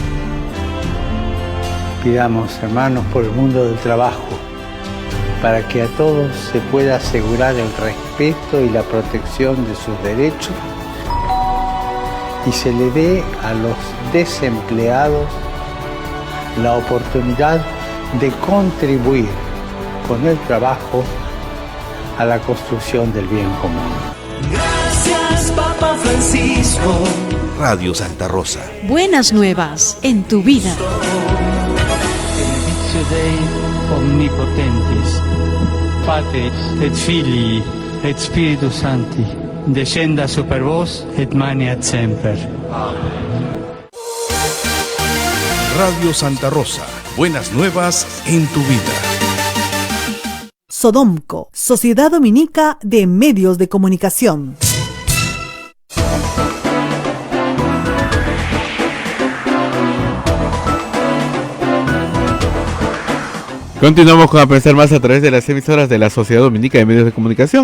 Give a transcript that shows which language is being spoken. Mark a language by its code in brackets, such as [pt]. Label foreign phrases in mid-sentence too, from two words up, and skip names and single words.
[es] Pidamos, hermanos, por el mundo del trabajo, para que a todos se pueda asegurar el respeto y la protección de sus derechos y se le dé a los desempleados la oportunidad de contribuir con el trabajo a la construcción del bien común. Gracias, Papa Francisco. Radio Santa Rosa. Buenas nuevas en tu vida. [la] Dei omnipotentis, Patris et Filii et Spiritus Sancti, descenda super vos et maneat semper. [es] Radio Santa Rosa. Buenas nuevas en tu vida. Sodomco, Sociedad Dominica de Medios de Comunicación. Continuamos con A Pensar Más a través de las emisoras de la Sociedad Dominica de Medios de Comunicación.